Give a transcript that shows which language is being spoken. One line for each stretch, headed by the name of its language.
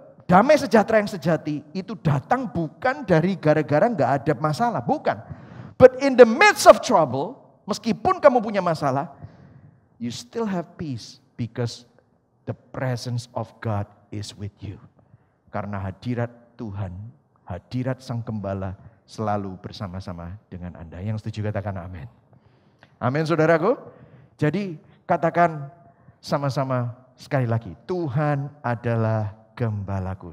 Indonesian: Damai sejahtera yang sejati itu datang bukan dari gara-gara nggak ada masalah, bukan.
English: But in the midst of trouble,
Indonesian: meskipun kamu punya masalah,
English: you still have peace because the presence of God is with you.
Indonesian: Karena hadirat Tuhan, hadirat Sang Gembala selalu bersama-sama dengan Anda. Yang setuju katakan amin. Amin saudaraku. Jadi katakan sama-sama sekali lagi, Tuhan adalah gembalaku.